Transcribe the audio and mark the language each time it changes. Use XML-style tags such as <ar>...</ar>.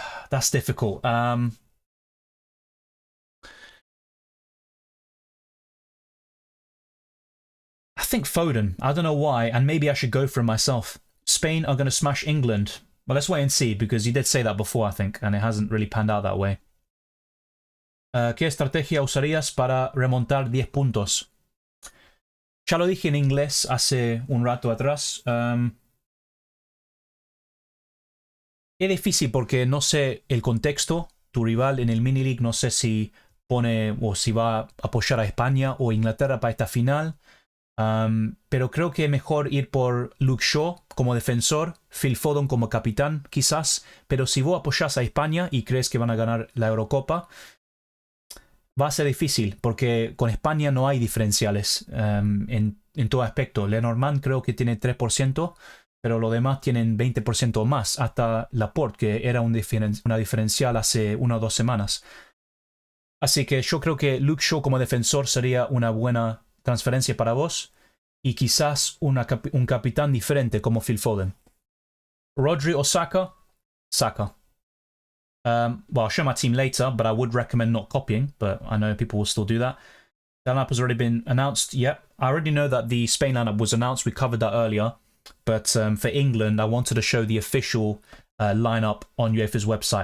<en>That's difficult. I think Foden. I don't know why, and maybe I should go for him myself. Spain are going to smash England. Well, let's wait and see, because you did say that before, I think, and it hasn't really panned out that way.</en> <es>¿Qué estrategia usarías para remontar 10 puntos? Ya lo dije en inglés hace un rato atrás. Es difícil porque no sé el contexto. Tu rival en el mini league no sé si pone o si va a apoyar a España o Inglaterra para esta final. Pero creo que es mejor ir por Luke Shaw como defensor, Phil Foden como capitán, quizás. Pero si vos apoyás a España y crees que van a ganar la Eurocopa, va a ser difícil, porque con España no hay diferenciales en todo aspecto. Lenormand creo que tiene 3%, pero los demás tienen 20% o más. Hasta Laporte, que era una diferencial hace 1 o 2 semanas. Así que yo creo que Luke Shaw como defensor sería una buena transferencia para vos. Y quizás un capitán diferente como Phil Foden. Rodri o Saka? Saka.</es> <en>Well, I'll show my team later, but I would recommend not copying, but I know people will still do that. The lineup has already been announced. Yep, I already know that the Spain lineup was announced. We covered that earlier. But for England, I wanted to show the official lineup on UEFA's website.</en>